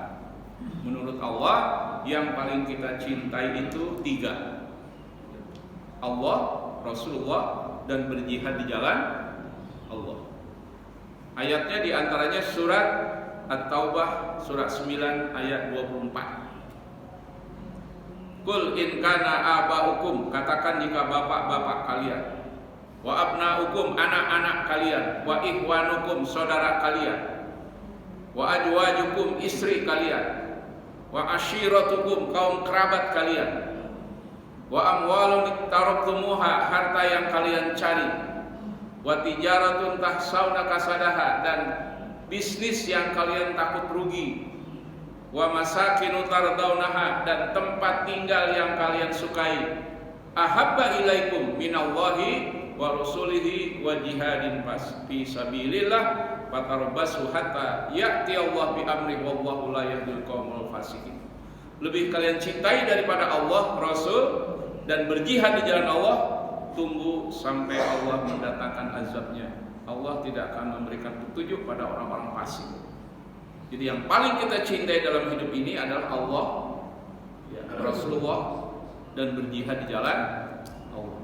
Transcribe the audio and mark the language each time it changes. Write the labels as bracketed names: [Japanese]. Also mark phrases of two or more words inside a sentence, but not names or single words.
[Indonesian] Menurut Allah yang paling kita cintai itu 3: Allah, Rasulullah, dan berjihad di jalan Allah. Ayatnya diantaranya surat At-Taubah surat 9 ayat 24. [Arabic] قل إن كان آباؤكم, [Indonesian] katakan jika bapak-bapak kalian, [Arabic] وأبناؤكم, [Indonesian] anak-anak kalian, [Arabic] وإخوانكم, [Indonesian] saudara kalian, wa ajwajukum, istri kalian, [Arabic] وعشيرتكم, [Indonesian] kaum kerabat kalian, [Arabic] وأموال اقترفتموها, [Indonesian] harta yang kalian cari, [Arabic] وتجارة تخشون كسادها, [Indonesian] dan bisnis yang kalian takut rugi, [Arabic] ومساكن ترضونها, [Indonesian] dan tempat tinggal yang kalian sukai, [Arabic] أحب إليكم من الله ورسوله وجهاد في سبيل الله فتربصوا حتى يأتي الله بأمر والله لا يهدي القوم الفاسقين. [Indonesian] Lebih kalian cintai daripada Allah, Rasul, dan berjihad di jalan Allah, tunggu sampai Allah mendatangkan azabnya. Allah tidak akan memberikan petunjuk pada orang-orang fasik. Jadi yang paling kita cintai dalam hidup ini adalah Allah, Rasulullah, dan berjihad di jalan Allah.